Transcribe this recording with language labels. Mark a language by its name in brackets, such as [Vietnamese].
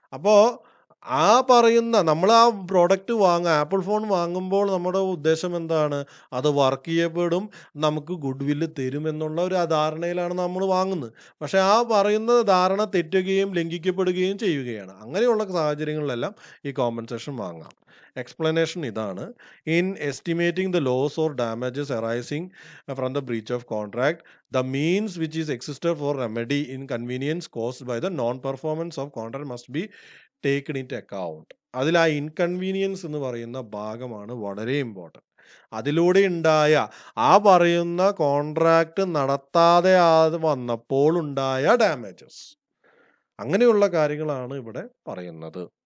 [Malayalam] അപ്പോൾ ആ പറയുന്ന നമ്മൾ ആ പ്രോഡക്റ്റ് ആപ്പിൾ ഫോൺ വാങ്ങുമ്പോൾ നമ്മുടെ ഉദ്ദേശം എന്താണ്? അത് വർക്ക് ചെയ്യപ്പെടും, നമുക്ക് ഗുഡ് വില്ല് തരും എന്നുള്ള ഒരു ധാരണയിലാണ് നമ്മൾ വാങ്ങുന്നത്. പക്ഷേ ആ പറയുന്ന ധാരണ തെറ്റുകയും ലംഘിക്കപ്പെടുകയും ചെയ്യുകയാണ്. അങ്ങനെയുള്ള സാഹചര്യങ്ങളിലെല്ലാം ഈ കോമ്പൻസേഷൻ വാങ്ങാം. എക്സ്പ്ലനേഷൻ ഇതാണ്. [English] In estimating the loss or damages arising from the breach of contract, the means which is existed for remedy inconvenience caused by the non-performance of contract must be taken into account. [Malayalam] അതിൽ ആ inconvenience എന്ന് പറയുന്ന ഭാഗമാണ് വളരെ important. അതിലൂടെ ഉണ്ടായ ആ പറയുന്ന കോൺട്രാക്റ്റ് നടത്താതെ വന്നപ്പോൾ ഉണ്ടായ ഡാമേജസ്, അങ്ങനെയുള്ള കാര്യങ്ങളാണ് ഇവിടെ പറയുന്നത്.